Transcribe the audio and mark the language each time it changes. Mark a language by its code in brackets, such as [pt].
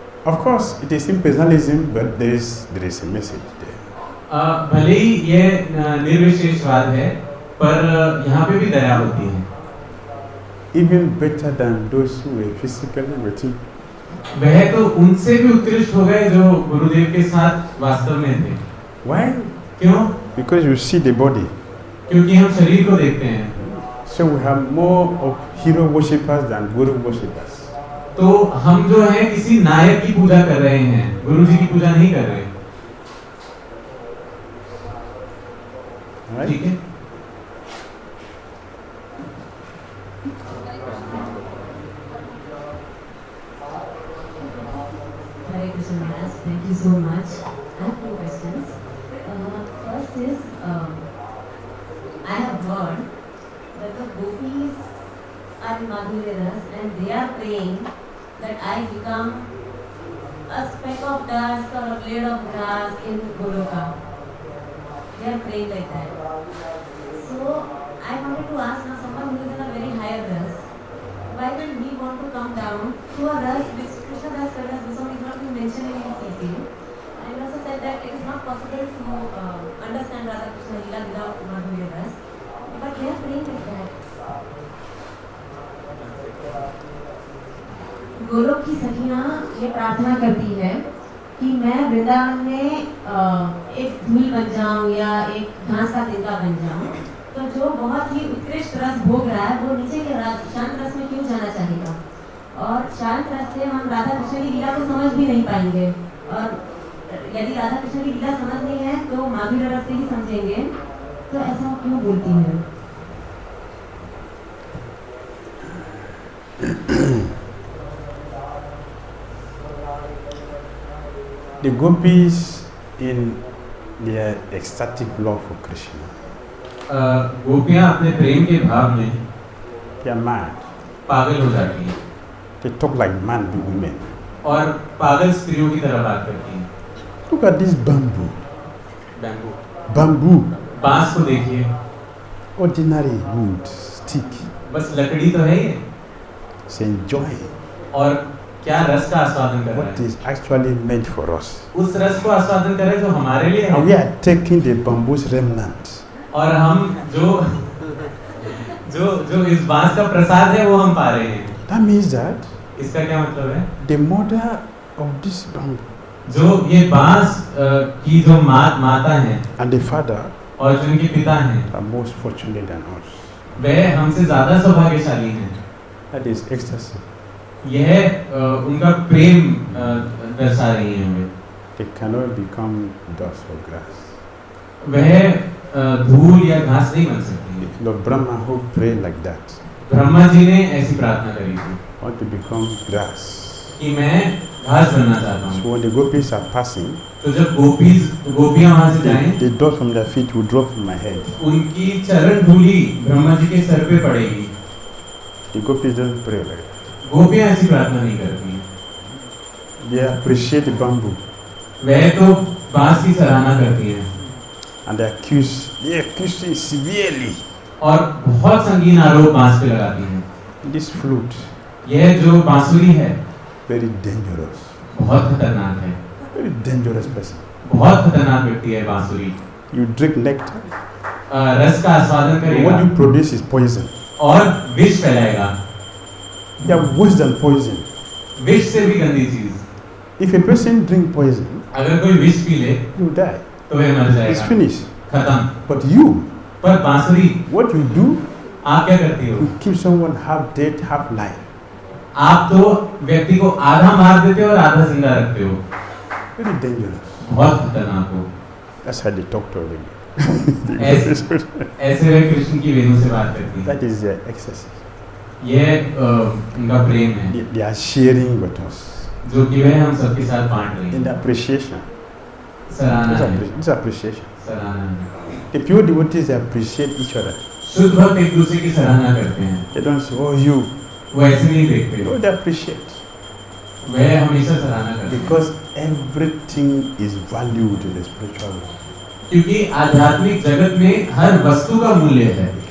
[en] Of course, it is impersonalism, but there is a message there. [hi] भले ही ये निर्विशेषवाद है, पर यहाँ पे भी दया होती है। [en] Even better than those who were physically with him. [hi] वह तो उनसे भी उत्कृष्ट हो गए जो गुरुदेव के साथ वास्तव में थे। [en] Why? [hi] क्यों? [en] Because you see the body. [hi] क्योंकि हम शरीर को देखते हैं। [en] So we have more of hero worshippers than Guru worshippers. [hi] तो हम जो है किसी नायक की पूजा कर रहे हैं, गुरुजी की पूजा नहीं कर रहे। ठीक है? [en] Hare Krishna Maharaj, thank you so much. I have two questions. First is, I have heard that the gopis are in Madhya Ras and they are praying that I become a speck of dust or a blade of grass in Goloka. They are praying like that. So I wanted to ask now someone who is in a very higher ras, why will we want to come down to a ras which Krishna Das BDDSwami is not even mentioning in his CC? And he also said that it is not possible to understand Radha Krishna Leela without Madhya Ras. But they are praying like that. [hi] Golok की सखियाँ ये प्रार्थना करती है कि मैं वृंदावन में एक धूल बन जाऊँ या एक घास का तिनका बन जाऊँ, तो जो बहुत ही उत्कृष्ट रस भोग रहा है वो नीचे के शांत रस में क्यों जाना चाहेगा? और शांत रस से हम राधा कृष्ण की लीला को समझ भी नहीं पाएंगे, और यदि राधा कृष्ण की लीला समझनी है तो 'माधुर्य रस से ही समझेंगे, तो ऐसा क्यों बोलती है? [en] The gopis in their ecstatic love for Krishna, [hi] गोपियां अपने प्रेम के भाव में [en] they are mad. [hi] पागल हो जाती हैं [en] They talk like mad women. [hi] और पागल स्त्रियों की तरह बात करती हैं। [en] Look at this bamboo. Bamboo, Bamboo, [hi] बांस को देखिए, [en] ordinary wood, stick. [hi] बस लकड़ी तो है ये, [en] Say enjoy [hi] और क्या रस का आस्वादन कर रहा [en] what [hi] है। [en] is actually meant for us. [hi] उस रस को आस्वादन कर रहे हैं जो हमारे लिए [en] And we [hi] है, [en] are taking the bamboo's remnant. [hi] और हम जो जो जो इस बांस का प्रसाद है वो हम पा रहे हैं। [en] That means that [hi] इसका क्या मतलब है? [en] the mother of this bamboo [hi] जो ये बांस की जो माता हैं [en] and the father [hi] और जो इनके पिता हैं, [en] are most fortunate than us. [hi] वह हमसे ज्यादा सौभाग्यशाली हैं। [en] That is ecstasy. [hi] यह उनका प्रेम दर्शा रही है हमें। [en] They cannot become dust or grass. [hi] वह धूल या घास नहीं बन सकती। [en] Lord Brahma who prayed like that [hi] Brahma ji ने ऐसी प्रार्थना करी थी [en] want to become grass. [hi] कि मैं घास बनना चाहता हूँ। [en] So when the gopis are passing, [hi] तो जब गोपियां वहां से जाएं, [en] the dust from their feet will drop on my head. [hi] उनकी चरण धूली ब्रह्मा जी के सर पे पड़ेगी। [en] The gopis don't pray like that. [hi] गोपियां ऐसी प्रार्थना नहीं करती हैं। [en] They appreciate the bamboo [hi] वह तो बांस की सराहना करती हैं [en] and they accuse it severely. [hi] और बहुत संगीन आरोप बांस पे लगाती हैं। [en] This flute, [hi] यह जो बांसुरी है [en] very dangerous. [hi] बहुत खतरनाक है, [en] Very dangerous person. [hi] बहुत खतरनाक व्यक्ति है बांसुरी। [en] You drink nectar. [hi] रस का आस्वादन करेगा [en] What you produce is poison. [hi] और विष फैलाएगा। [en] They are worse than poison. [hi] विष से भी गंदी चीज। [en] If a person drink poison, [hi] अगर कोई विष पी ले [en] you die. [hi] तो वह मर [en] It's [hi] जाएगा, [en] finished. [hi] खत्म। [en] But you, [hi] पर बांसुरी, [en] what you do, [hi] आप क्या करती हो? [en] you keep someone half dead, half alive. [hi] आप तो व्यक्ति को आधा मार देते हो और आधा जिंदा रखते हो। [en] Very dangerous. [hi] बहुत खतरनाक हो। [en] That's how they talk to them. [hi] ऐसे वे कृष्ण की वेणु से बात करती हैं। [en] That is their ecstasy. [hi] यह उनका प्रेम है [en] They are sharing with us. [hi] जो कि वह हम सबके साथ बांट रही [en] In the [hi] हैं। [en] appreciation. [hi] सराहना है, [en] It's appreciation. [hi] सराहना है। [en] The pure devotees they appreciate each other. [hi] शुद्ध भक्त एक दूसरे की सराहना करते हैं, [en] They don't say, oh you. [hi] वो ऐसे नहीं देखते, [en] No, they appreciate. [hi] वह हमेशा सराहना करते हैं। [en] Because everything is valued in the spiritual world. [hi] क्योंकि आध्यात्मिक जगत में हर वस्तु का मूल्य है,